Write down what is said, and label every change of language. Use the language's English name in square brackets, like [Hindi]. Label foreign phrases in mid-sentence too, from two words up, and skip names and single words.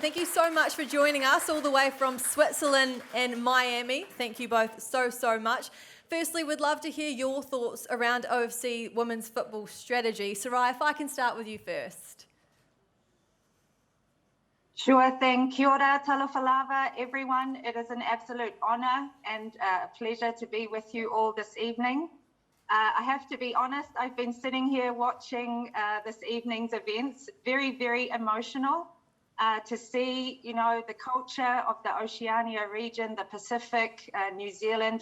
[English] Thank you so much for joining us all the way from Switzerland and Miami. Thank you both so much. Firstly, we'd love to hear your thoughts around OFC Women's Football Strategy. Sarai, if I can start with you first. Sure thing. [Māori] Kia ora, [Samoan] talofa lava, [English] everyone. It is an absolute honour and a pleasure to be with you all this evening. I have to be honest, I've been sitting here watching this evening's events, very emotional to see, you know, the culture of the Oceania region, the Pacific, New Zealand.